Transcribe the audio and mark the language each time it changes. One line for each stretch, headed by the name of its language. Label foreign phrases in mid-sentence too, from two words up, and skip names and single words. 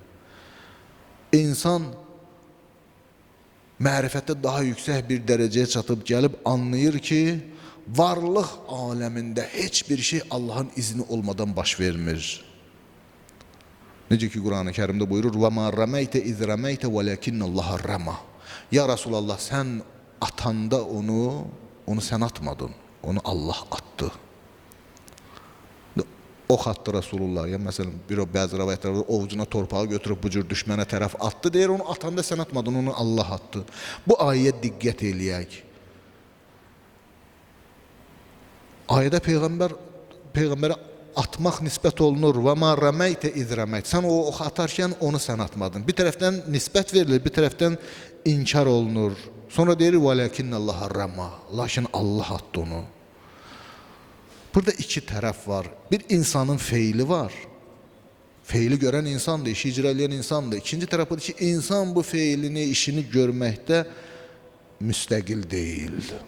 Azerbaijani: İnsan mərifətdə daha yüksək bir dərəcəyə çatıb gəlib anlayır ki, varlıq aləmində heç bir şey Allahın izni olmadan baş vermir. Necə ki Quran-ı Kərimdə buyurur,
Arabic: وَمَا رَمَيْتَ اِذْ رَمَيْتَ وَلَكِنَّ اللّٰهَ رَمَى. يا رسول الله,
Azerbaijani: sən atanda onu sən atmadın, onu Allah attı. Ox attı Resulullah. Yəni, məsələn, bəzi rəvayətlərdə ovucuna torpağı götürüb bu cür düşmənə tərəf attı. Deyir, onu atanda sən atmadın, onu Allah attı. Bu ayəyə diqqət eləyək. Ayədə Peyğəmbərə atmaq nisbət olunur.
Arabic: وَمَا رَمَيْتَ اِذْ رَمَيْتَ.
Azerbaijani: Sən o ox atarkən onu sən atmadın. Bir tərəfdən nisbət verilir, bir tərəfdən inkar olunur. Sonra deyir,
Arabic: وَلَكِنَّ اللّٰهَ رَمَى.
Azerbaijani: Lakin Allah attı onu. Burada iki tərəf var. Bir insanın feili var. Feili görən insandır, işi icra edən insandır. İkinci tərəf budur ki, insan bu feilini, işini görməkdə müstəqil deyil.